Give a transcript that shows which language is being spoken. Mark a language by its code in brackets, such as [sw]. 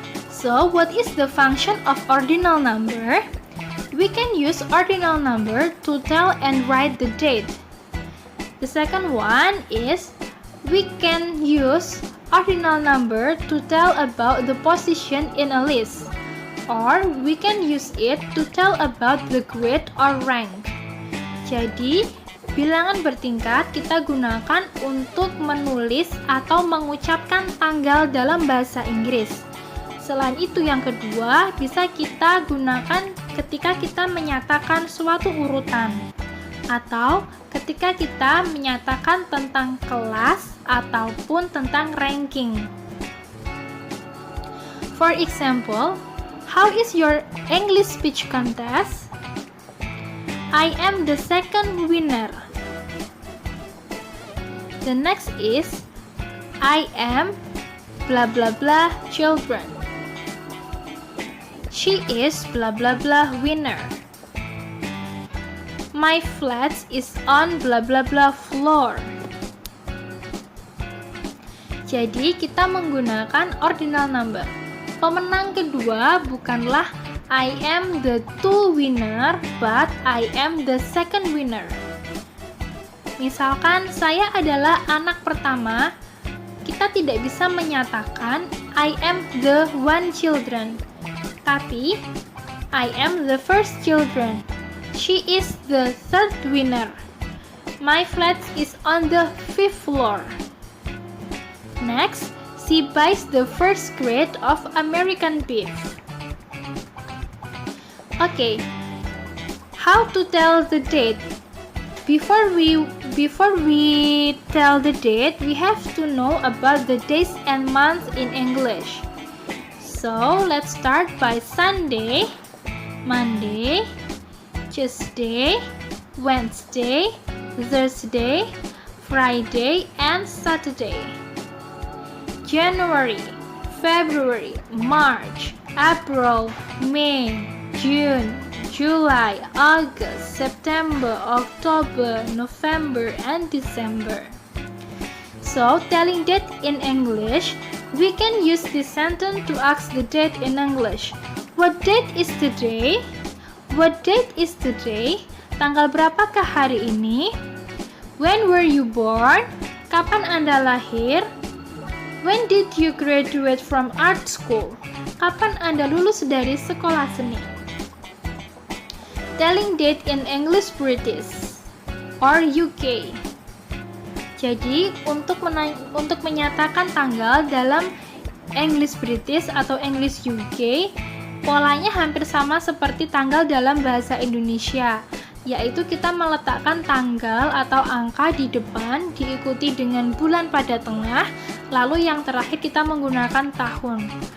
[en] So, what is the function of ordinal number? We can use ordinal number to tell and write the date. The second one is we can use ordinal number to tell about the position in a list, or we can use it to tell about the grade or rank. [id] Jadi, Bilangan bertingkat kita gunakan untuk menulis atau mengucapkan tanggal dalam bahasa Inggris. Selain itu, yang kedua bisa kita gunakan ketika kita menyatakan suatu urutan atau ketika kita menyatakan tentang kelas ataupun tentang ranking. [en] For example, how is your English speech contest? I am the second winner. The next is I am blah blah blah children. She is blah blah blah winner. My flat is on blah blah blah floor. [id] Jadi kita menggunakan ordinal number. Pemenang kedua bukanlah [en] I am the two winner, but I am the second winner. [id] Misalkan saya adalah anak pertama, kita tidak bisa menyatakan [en] I am the one children, [id] tapi [en] I am the first children. She is the third winner. My flat is on the fifth floor. Next, she buys the first grade of American beef. Okay, how to tell the date? Before we tell the date, we have to know about the days and months in English. So let's start by Sunday, Monday, Tuesday, Wednesday, Thursday, Friday, and Saturday. January, February, March, April, May, June, July, August, September, October, November, and December. So, telling date in English, we can use this sentence to ask the date in English. What date is today? What date is today? [id] Tanggal berapakah hari ini? [en] When were you born? [id] Kapan Anda lahir? [en] When did you graduate from art school? [id] Kapan Anda lulus dari sekolah seni? [en] Telling date in English British or UK. [id] Jadi, untuk menyatakan tanggal dalam English British atau English UK, polanya hampir sama seperti tanggal dalam bahasa Indonesia, yaitu kita meletakkan tanggal atau angka di depan, diikuti dengan bulan pada tengah, lalu yang terakhir kita menggunakan tahun.